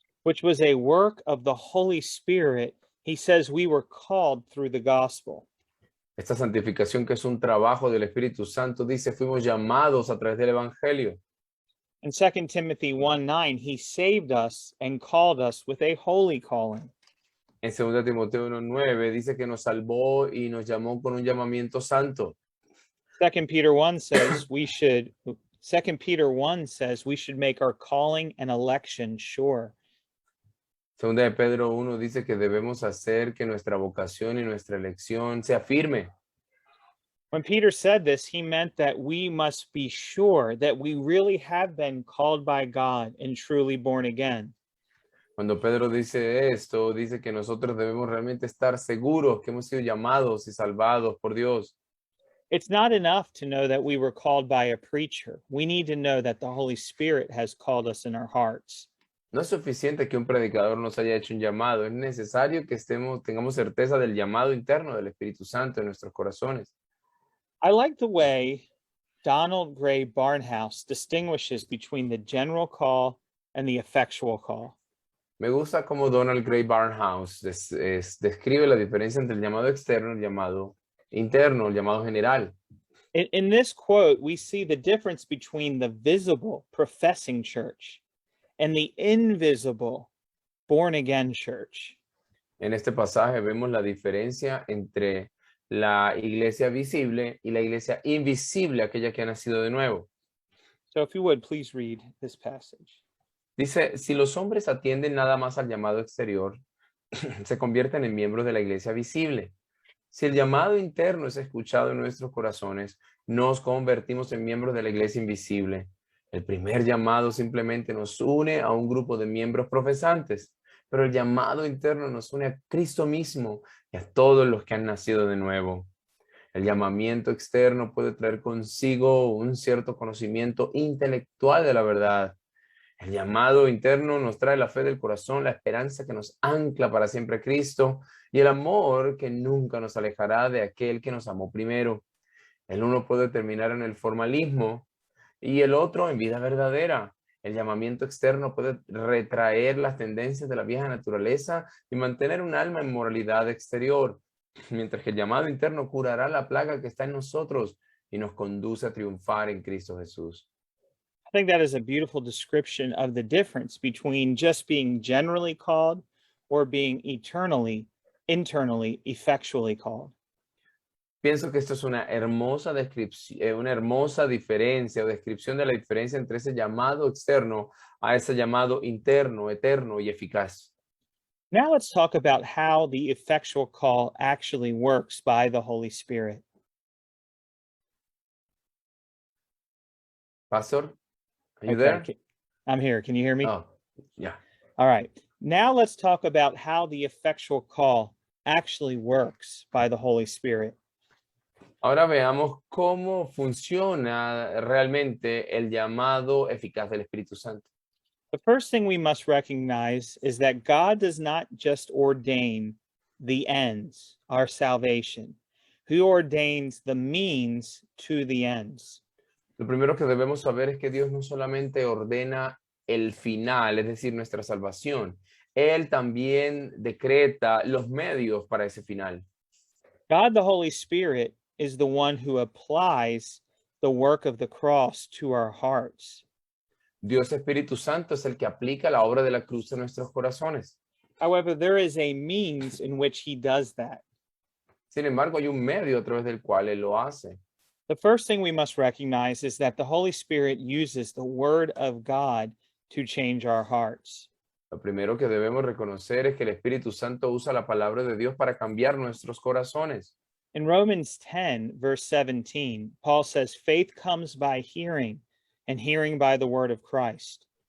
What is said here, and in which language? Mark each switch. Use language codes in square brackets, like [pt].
[en] which was a work of the Holy Spirit, he says we were called through the gospel. [es] esta santificación que es un trabajo del Espíritu Santo, dice, fuimos llamados a través del Evangelio. [en] In 2 Timothy 1:9, he saved us and called us with a holy calling. [es] En 2 Timoteo 1:9 dice que nos salvó y nos llamó con un llamamiento santo. [en] 2 Peter 1 says we should 2 Peter 1 says we should make our calling and election sure. [es] Segunda de Pedro 1 dice que debemos hacer que nuestra vocación y nuestra elección sea firme. [en] When Peter said this, he meant that we must be sure that we really have been called by God and truly born again. [es] Cuando Pedro dice esto, dice que nosotros debemos realmente estar seguros que hemos sido llamados y salvados por Dios. [en] It's not enough to know that we were called by a preacher. We need to know that the Holy Spirit has called us in our hearts. [es] No es suficiente que un predicador nos haya hecho un llamado, es necesario que tengamos certeza del llamado interno del Espíritu Santo en nuestros corazones. [en] I like the way Donald Gray Barnhouse distinguishes between the general call and the effectual call. [es] Me gusta cómo Donald Gray Barnhouse describe la diferencia entre el llamado externo y el llamado interno, el llamado general. [en] In this quote, we see the difference between the visible professing church and the invisible born again church. [es] En este pasaje vemos la diferencia entre la iglesia visible y la iglesia invisible, aquella que ha nacido de nuevo. [en] So if you would, please read this passage. [es] Dice, si los hombres atienden nada más al llamado exterior, se convierten en miembros de la iglesia visible. Si el llamado interno es escuchado en nuestros corazones, nos convertimos en miembros de la iglesia invisible. El primer llamado simplemente nos une a un grupo de miembros profesantes, pero el llamado interno nos une a Cristo mismo y a todos los que han nacido de nuevo. El llamamiento externo puede traer consigo un cierto conocimiento intelectual de la verdad. El llamado interno nos trae la fe del corazón, la esperanza que nos ancla para siempre a Cristo y el amor que nunca nos alejará de aquel que nos amó primero. El uno puede terminar en el formalismo y el otro en vida verdadera. El llamamiento externo puede retraer las tendencias de la vieja naturaleza y mantener un alma en moralidad exterior, mientras que el llamado interno curará la plaga que está en nosotros y nos conduce a triunfar en Cristo Jesús. [en] I think that is a beautiful description of the difference between just being generally called or being internally, effectually called. [es] Pienso que esto es una hermosa descripción, una hermosa diferencia o descripción de la diferencia entre ese llamado externo a ese llamado interno, eterno y eficaz. [en] Now let's talk about how the effectual call actually works by the Holy Spirit. Pastor, are you Okay, there? I'm here. Can you hear me? Oh, yeah. All right. Now let's talk about how the effectual call actually works by the Holy Spirit. [es] Ahora veamos cómo funciona realmente el llamado eficaz del Espíritu Santo. [en] The first thing we must recognize is that God does not just ordain the ends, our salvation. He ordains the means to the ends. [es] Lo primero que debemos saber es que Dios no solamente ordena el final, es decir, nuestra salvación, Él también decreta los medios para ese final. [en] God, the Holy Spirit, is the one who applies the work of the cross to our hearts. [es] Dios Espíritu Santo es el que aplica la obra de la cruz en nuestros corazones. [en] However, there is a means in which he does that. [es] Sin embargo, hay un medio a través del cual Él lo hace. [en] The first thing we must recognize is that the Holy Spirit uses the Word of God to change our hearts. [es] Lo primero que debemos reconocer es que el Espíritu Santo usa la palabra de Dios para cambiar nuestros corazones. [en] In Romans 10, verse 17, Paul says, faith comes by hearing, and hearing by the word of Christ.